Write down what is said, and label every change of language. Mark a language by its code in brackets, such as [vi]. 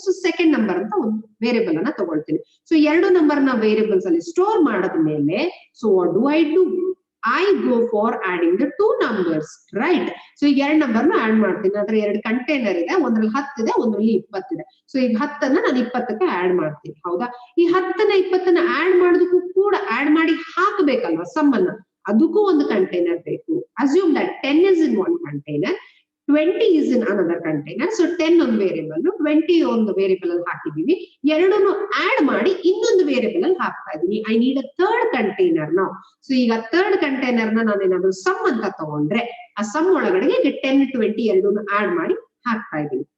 [kn] So second number ಅಂತ ಒಂದು variable ಅನ್ನ ತಗೊಳ್ತೀನಿ. ಸೊ ಎರಡು ನಂಬರ್ ನ ವೇರಿಯಬಲ್ಸ್ ಅಲ್ಲಿ ಸ್ಟೋರ್ ಮಾಡಿದ್ಮೇಲೆ [en] So what do I do, I go for adding the two numbers, right? [kn] So ಈಗ ಎರಡು ನಂಬರ್ ನ ಆಡ್ ಮಾಡ್ತೀನಿ. ಅದ್ರ ಎರಡು ಕಂಟೈನರ್ ಇದೆ, ಒಂದ್ರಲ್ಲಿ 10 ಇದೆ, ಒಂದ್ರಲ್ಲಿ 20 ಇದೆ. ಸೊ ಈಗ 10 ನಾನು 20ಕ್ಕೆ ಆಡ್ ಮಾಡ್ತೀನಿ, ಹೌದಾ? ಈ 10 20 ಆಡ್ ಮಾಡೋದಕ್ಕೂ ಕೂಡ ಆಡ್ ಮಾಡಿ ಹಾಕಬೇಕಲ್ವಾ ಸಮ್ ಅನ್ನ, ಅದಕ್ಕೂ ಒಂದು ಕಂಟೈನರ್ ಬೇಕು. [en] Assume that 10 is in one container, 20 is in another container. [kn] So 10 ಒಂದು ವೇರಿಯಬಲ್, 20 ಒಂದು ವೇರಿಯಬಲ್ ಅಲ್ಲಿ ಹಾಕಿದೀವಿ. ಎರಡನ್ನು ಆಡ್ ಮಾಡಿ ಇನ್ನೊಂದು ವೇರಿಯಬಲ್ ಅಲ್ಲಿ ಹಾಕ್ತಾ ಇದೀನಿ. [en] I need a third container [kn] ನಾವು. ಸೊ ಈಗ ಥರ್ಡ್ ಕಂಟೈನರ್ ನ ನಾನೇನಾದ್ರು ಸಮ್ ಅಂತ ತಗೊಂಡ್ರೆ ಆ ಸಮ್ ಒಳಗಡೆ ಈಗ 10 20 ಎರಡನ್ನು ಆಡ್ ಮಾಡಿ ಹಾಕ್ತಾ ಇದೀನಿ.